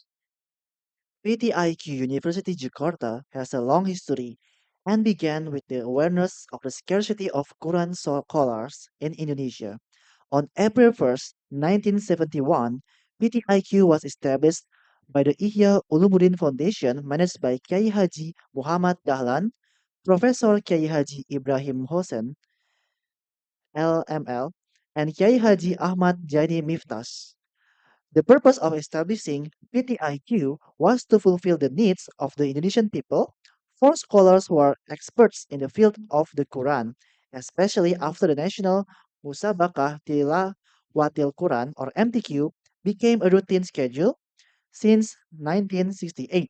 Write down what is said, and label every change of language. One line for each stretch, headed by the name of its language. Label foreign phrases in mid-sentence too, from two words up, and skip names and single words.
English: PTIQ University Jakarta has a long history and began with the awareness of the scarcity of Quran scholars in Indonesia. On April 1st, 1971, PTIQ was established by the Ihya Ulumuddin Foundation managed by Kiai Haji Muhammad Dahlan, Professor Kiai Haji Ibrahim Hossein, LML, and Kiai Haji Ahmad Jaini Miftas. The purpose of establishing PTIQ was to fulfill the needs of the Indonesian people for scholars who are experts in the field of the Quran, especially after the National Musabaqah Tilawatil Quran or MTQ became a routine schedule since 1968.